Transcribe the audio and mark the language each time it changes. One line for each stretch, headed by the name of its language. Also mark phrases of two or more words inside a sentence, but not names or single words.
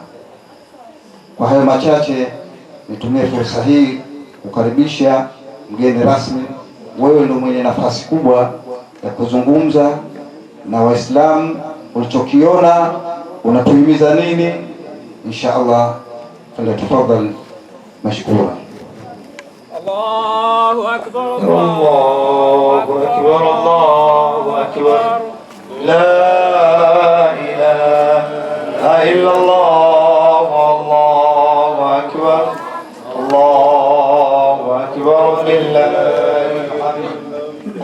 Swahili: Kwa hayo machache, nitumie fursa hii kukaribisha mgeni rasmi. Wewe ndio mwenye nafasi kubwa ya kuzungumza na Waislamu, ulichokiona, unatuhimiza nini?
Arabic: إن شاء الله، فليتفضل مشكورا. الله أكبر، الله أكبر، الله أكبر. لا إله إلا الله، الله أكبر، الله أكبر، لله الحمد.